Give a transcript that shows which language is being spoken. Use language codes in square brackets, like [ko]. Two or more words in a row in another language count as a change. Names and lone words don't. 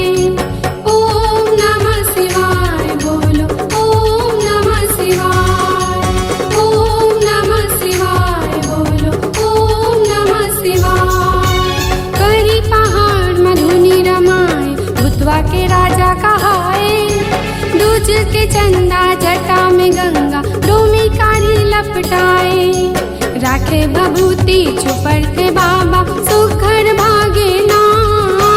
[sa] ओम नमः शिवाय बोलो, ओम नमः शिवाय। ओम नमः शिवाय बोलो, ओम नमः शिवाय। [bho] करी पहाड़ मधुनी रमाए, भूतवा के राजा कहाए। दूज के चंदा जटा में गंगा, डोमी कारी लपटाए। राखे भभूति छुपरते बाबा, सुखर भागे ना।